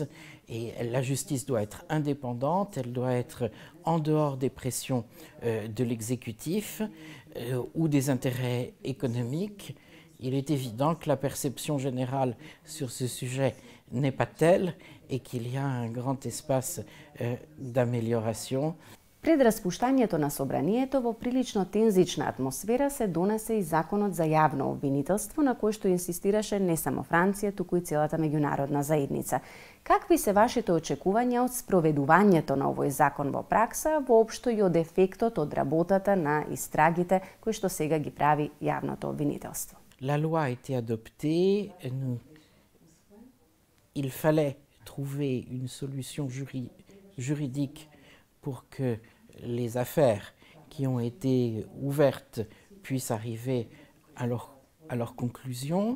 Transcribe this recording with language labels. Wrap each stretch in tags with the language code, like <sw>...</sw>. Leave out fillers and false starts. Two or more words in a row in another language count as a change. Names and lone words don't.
<fr>Et la justice doit être indépendante, elle doit être en dehors des pressions de l'exécutif ou des intérêts économiques. Il est évident que la perception générale sur ce sujet n'est pas telle et qu'il y a un grand espace d'amélioration.</fr> <mk>Пред распуштањето на собранието во прилично тензична атмосфера се донесе и законот за јавно обвинителство, на кој што инсистираше не само Франција, туку и целата меѓународна заедница. Какви се вашите очекувања од спроведувањето на овој закон во пракса, воопшто и од ефектот од работата на истрагите кои што сега ги прави јавното обвинителство?</mk> <fr>La loi a été adoptée. Il fallait trouver une solution juridique pour que les affaires qui ont été ouvertes puissent arriver à leur conclusion.</fr>